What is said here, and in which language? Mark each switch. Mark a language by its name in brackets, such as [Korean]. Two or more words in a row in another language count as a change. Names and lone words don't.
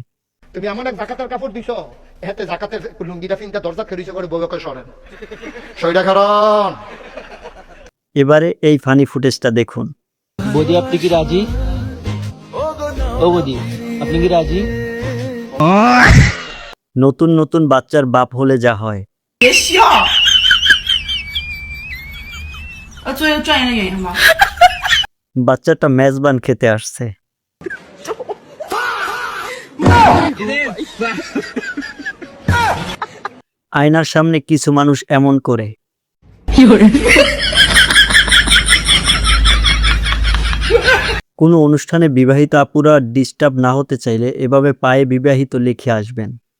[Bangla] তুমি এমন এক জাকাতের কাপড় দিছো, এতে জাকাতের লুঙ্গিটা ফিনটা দরজা খেলিছে করে বউকে সরেন সইটা কারণ। এবারে এই ফানি ফুটেজটা দেখুন। বৌদি আপনি কি রাজি? ও বৌদি আপনি কি রাজি? নতুন নতুন বাচ্চার বাপ হলে যা হয়। [Chinese] 别笑。做一个专业的演员吧。 [Bangla] বাচ্চাটা মেজবান খেতে আসছে। আয়নার সামনে কিছু মানুষ এমন করে। কোনো অনুষ্ঠানে বিবাহিত আপুরা ডিস্টার্ব না হতে চাইলে এভাবে পায়ে বিবাহিত লিখে আসবেন।